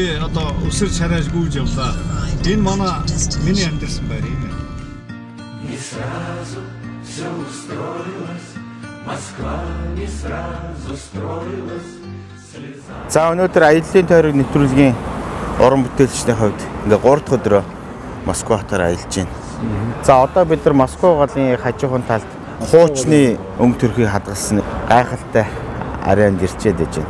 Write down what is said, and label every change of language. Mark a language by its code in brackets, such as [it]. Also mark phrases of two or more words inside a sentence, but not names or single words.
[mn] одоо өсөр шараж гүйж явлаа. Энэ манай миний амьдсан байр юм. [ru] Не сразу все устроилось, Москва не сразу строилась. [mn] За өнөөдөр аяллаа тойрог нэвтрүүлгийн уран бүтээлчдийн хувьд ингээ 3 дахь өдрөө Москва хотоор аялж байна. За одоо бид нар Москва голын хажуухан талд хуучны өнгө төрхийг хадгалсан гайхалтай ареанд ирчээд байж байна.